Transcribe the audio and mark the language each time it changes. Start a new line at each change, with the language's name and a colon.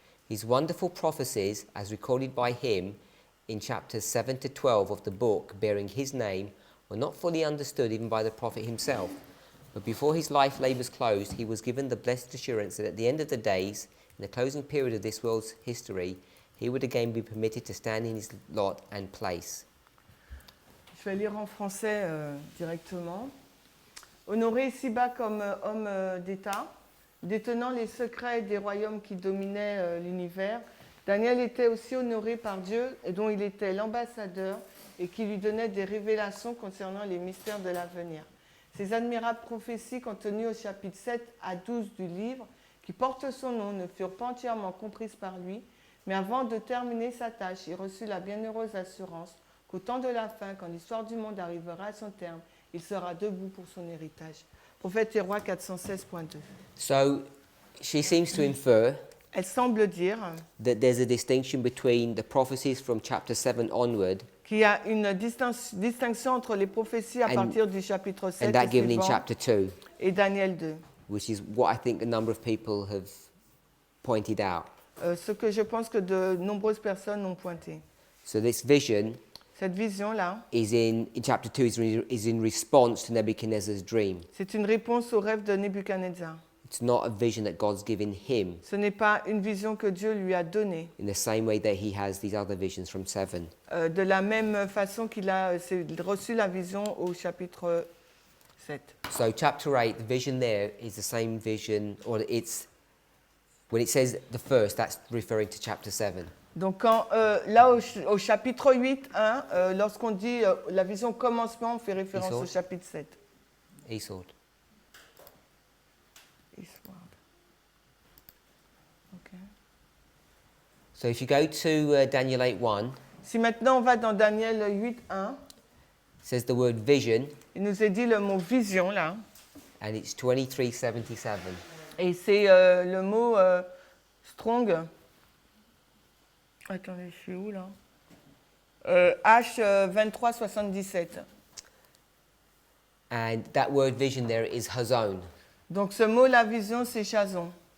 English: His wonderful prophecies, as recorded by him in chapters 7 to 12 of the book bearing his name, were not fully understood even by the prophet himself. But before his life labours closed, he was given the blessed assurance that at the end of the days, in the closing period of this world's history, he would again be permitted to stand in his lot and place.
French: Je vais lire en français directement. Honoré ici-bas comme homme d'État, détenant les secrets des royaumes qui dominaient l'univers, Daniel était aussi honoré par Dieu et dont il était l'ambassadeur et qui lui donnait des révélations concernant les mystères de l'avenir. Ces admirables prophéties contenues au chapitre 7 à 12 du livre, qui portent son nom, ne furent pas entièrement comprises par lui, mais avant de terminer sa tâche, il reçut la bienheureuse assurance qu'au temps de la fin, quand l'histoire du monde arrivera à son terme, il sera debout pour son héritage. Prophète et roi 416.2.
English: So she seems to infer
French: Elle semble dire
English: that there's a distinction between the prophecies from chapter 7 onward
French: qu'il y a une distinction entre les prophéties à
English: And-
French: partir du chapitre 7
English: and that
French: et
English: given in
French: suivant
English: chapter 2,
French: et Daniel 2.
English: which is what I think a number of people have pointed out.
French: Ce que je pense que de nombreuses personnes ont pointé.
English: So this vision
French: Cette vision-là,
English: is in chapter 2 is in response to Nebuchadnezzar's dream.
French: c'est une réponse au rêve de Nebuchadnezzar.
English: It's not a vision that God's given him
French: Ce n'est pas une vision que Dieu lui a donnée.
English: in the same way that he has these other visions from 7.
French: De la même façon qu'il a reçu la vision au chapitre 7.
English: So chapter 8, the vision there is the same vision, or it's, when it says the first, that's referring to chapter 7.
French: Donc quand, là au chapitre 8, lorsqu'on dit la vision commencement, on fait référence
English: Eastward.
French: au chapitre 7.
English: Eastward. Eastward. Ok. So if you go to Daniel 8:1,
French: Si maintenant on va dans Daniel 8.1,
English: it says the word vision,
French: il nous est dit le mot vision là,
English: and it's 2377.
French: et c'est le mot strong. Attendez, je suis où là H2377.
English: And that word vision there is hazon.
French: Donc ce mot, la vision, c'est Chazon.